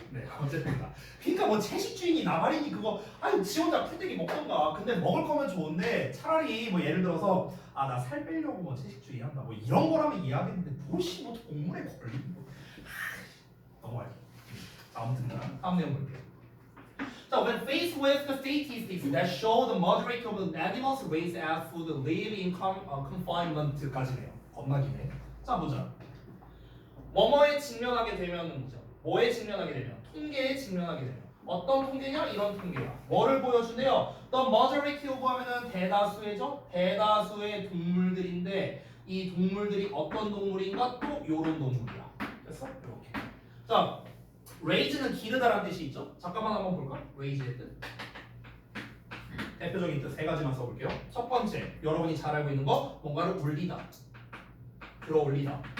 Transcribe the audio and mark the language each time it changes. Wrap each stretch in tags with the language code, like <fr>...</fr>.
<ko>네 어쨌든 그러니까 뭐 채식주의니 나발이니 그거 아니 지 혼자 풀떼기 먹던가. 근데 먹을 거면 좋은데 차라리 뭐 예를 들어서 아 나 살 빼려고 뭐 채식주의 한다 뭐 이런 거라면 이해하겠는데 무엇이 뭐 동물에 걸리는 거. 넘어갈게요. 아무튼 다음 내용 볼게요.</ko> <en>So when faced with the statistics that show the majority of the animals raised as food live in confinement까지네요.</en> <ko>겁나 기네. 자 보자. 뭐뭐에 직면하게 되면은 뭐죠? 뭐에 직면하게 되면? 통계에 직면하게 되면. 어떤 통계냐? 이런 통계야. 뭐를 보여주네요?</ko> <en>The majority of</en> <ko>하면은 대다수의죠? 대다수의 동물들인데 이 동물들이 어떤 동물인가? 또 요런 동물이야. 됐어? 이렇게. 자. raise는 기르다라는 뜻이 있죠? 잠깐만 한번 볼까? raise의 뜻. 대표적인 뜻 세 가지만 써볼게요. 첫 번째, 여러분이 잘 알고 있는 거 뭔가를 올리다, 들어 올리다.</ko>